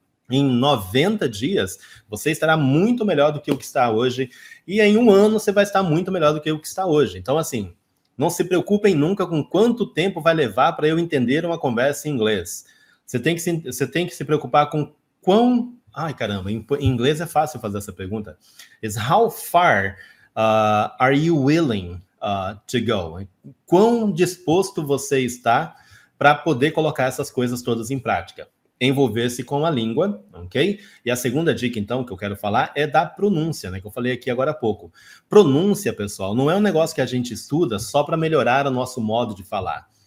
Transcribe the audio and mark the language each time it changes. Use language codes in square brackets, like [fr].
[pt] Em 90 dias você estará muito melhor do que o que está hoje. E em um ano você vai estar muito melhor do que o que está hoje. Então, assim, não se preocupem nunca com quanto tempo vai levar para eu entender uma conversa em inglês. Você tem que se preocupar com quão... Ai, caramba, em inglês é fácil fazer essa pergunta. [en] Is how far are you willing to go? [pt] Quão disposto você está para poder colocar essas coisas todas em prática? Envolver-se com a língua, ok? E a segunda dica, então, que eu quero falar é da pronúncia, né? Que eu falei aqui agora há pouco. Pronúncia, pessoal, não é um negócio que a gente estuda só para melhorar o nosso modo de falar.